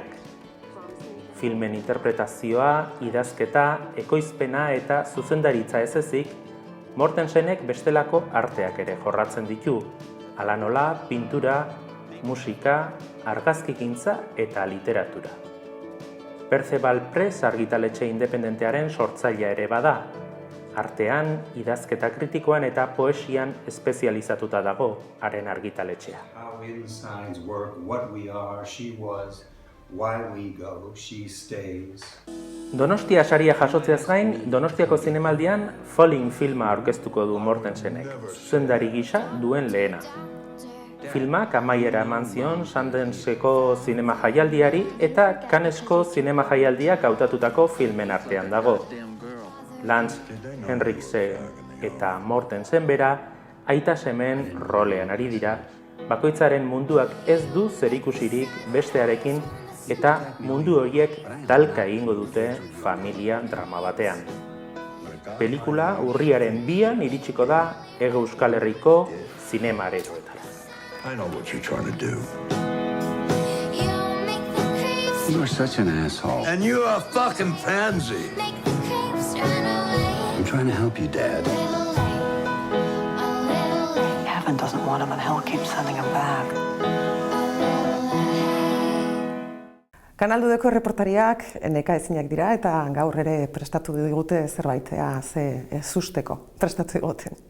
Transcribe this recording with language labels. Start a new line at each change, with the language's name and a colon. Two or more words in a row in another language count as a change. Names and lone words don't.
Basque: Filmen interpretazioa, idazketa, ekoizpena eta zuzendaritza ez ezik, Mortensenek bestelako arteak ere jorratzen ditu, hala nola, pintura, musika, argazkigintza eta literatura. Perceval Press argitaletxe independentearen sortzailea ere bada, artean, idazketa kritikoan eta poesian espezializatuta dago haren argitaletxea.
English: How insides work, what we are, she was, why we go, she stays.
Basque: Donostia saria jasotzeaz gain, Donostiako zinemaldian Falling filma aurkeztuko du Mortensenek, zuzendari gisa duen lehena. Filmak amaiera eman zion Sundance-eko zinema jaialdiari eta Cannesko zinema jaialdiak hautatutako filmen artean dago. Lance Henriksen eta Mortensen bera aita semen rolean ari dira, bakoitzaren munduak ez du zerikusirik bestearekin eta mundu horiek talka egingo dute familia drama batean. Pelikula urriaren 2an iritsiko da Hego Euskal Herriko zinema aretoetara.
English: I know what you're trying to do. You are such an asshole. And you're a fucking pansy. I'm trying to help you, Dad. Heaven doesn't want him and hell keeps sending him back.
Basque: Kanaldudeko erreportariak neka ezinak dira eta gaur ere prestatu digute zerbait ze ezusteko prestatu diguten.